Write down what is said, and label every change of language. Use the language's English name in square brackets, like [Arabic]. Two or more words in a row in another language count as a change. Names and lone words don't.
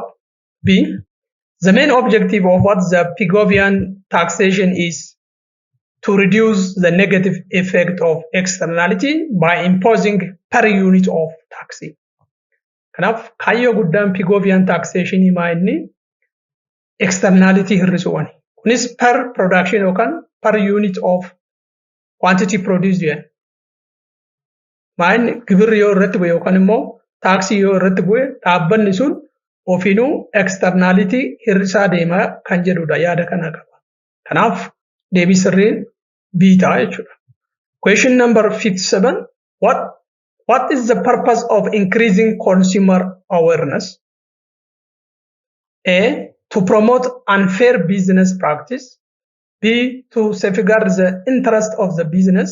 [English] B. The main objective of what the Pigovian taxation is to reduce the negative effect of externality by imposing per unit of taxing. [Oromo] Kanaaf kaayyoo guddaan [English] Pigovian taxation [Oromo] maa inni externality hir'isuwani. Kunis [English] per production [Oromo] yookaan [English] per unit of quantity produced [Oromo] jedhan. Maa inni gibirri yoo irratti bu'e yookaan immoo taaksii yoo irratti bu'e dhaabbanni sun ofiinuu externality hir'isaa deemaa kan jedhudha yaada kana qaba. Kanaaf deebii sirriin B ta'a jechuudha. [English] Question number 57. What is the purpose of increasing consumer awareness? A, to promote unfair business practice. B, to safeguard the interest of the business.